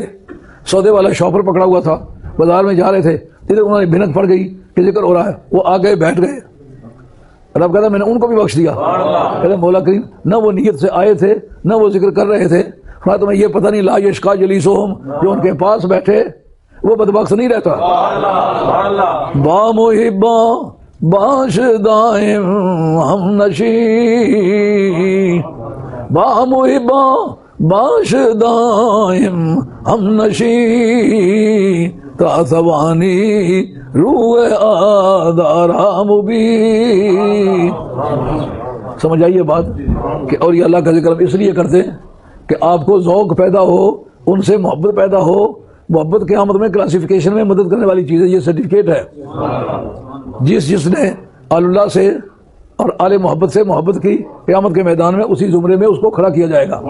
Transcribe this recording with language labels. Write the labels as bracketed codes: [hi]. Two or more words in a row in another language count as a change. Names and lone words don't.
[ur] سودے والا شاپر پکڑا ہوا تھا، بازار میں جا رہے تھے، ادھر انہوں نے بھنک پڑ گئی کہ ذکر ہو رہا ہے، وہ آ گئے بیٹھ گئے۔ رب کہتا میں نے ان کو بھی بخش دیا۔ کہتے مولا کریم نہ وہ نیت سے آئے تھے نہ وہ ذکر کر رہے تھے، تمہیں یہ پتہ نہیں [ar] لا یشقا جلیسہم، [ur] جو ان کے پاس بیٹھے وہ بدبخت نہیں رہتا۔ [fa] با محباں باش دائم ہم نشی، با محباں باش دائم ہم نشی، تا ثوانی روح آدارا مبین۔ [ur] سمجھ آئیے بات کہ اور یہ اللہ کا ذکر ہم اس لیے کرتے ہیں کہ آپ کو ذوق پیدا ہو، ان سے محبت پیدا ہو۔ محبت قیامت میں کلاسیفیکیشن میں مدد کرنے والی چیز ہے، یہ سرٹیفکیٹ ہے۔ جس نے آل اللہ سے اور آل محبت سے محبت کی، قیامت کے میدان میں اسی زمرے میں اس کو کھڑا کیا جائے گا۔